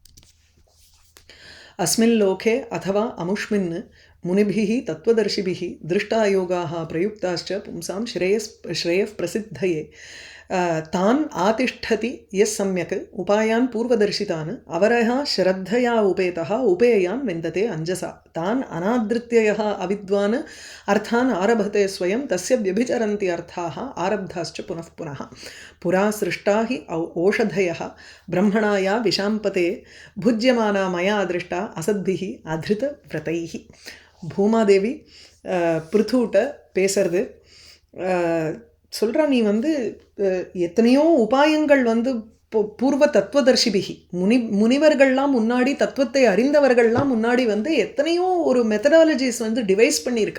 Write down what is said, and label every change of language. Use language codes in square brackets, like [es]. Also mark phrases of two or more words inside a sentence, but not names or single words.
[sa] अस्मिन् लोके अथवा अमुष्मिन् मुनिभिः तत्त्वदर्शिभिः दृष्टायोगाः प्रयुक्ताश्च पुंसां श्रेयः प्रसिद्धये तान् आतिष्ठति यः सम्यक् उपायान् पूर्वदर्शितान् अवरः श्रद्धया उपेतः उपेयान् विन्दते अंजसा तान् अनादृत्य यः अविद्वान् अर्थान् आरभते स्वयं तस्य व्यभिचरन्ति अर्थाः आरब्धाश्च पुनः पुनः। पुरा सृष्टा हि ओषधयः ब्रह्मणा या विशाम्पते भुज्यमाना मया दृष्टा असद्भिः अधृतव्रतैः। [ta] பூமாதேவி பிருத்துட்ட பேசுறது சொல்கிறா, நீ வந்து எத்தனையோ உபாயங்கள் வந்து [sa] पूर्व तत्त्वदर्शिभिः [ta] முனிவர்கள்லாம் முன்னாடி தத்துவத்தை அறிந்தவர்கள்லாம் முன்னாடி வந்து எத்தனையோ ஒரு மெத்தடாலஜிஸ் வந்து டிவைஸ் பண்ணியிருக்கா.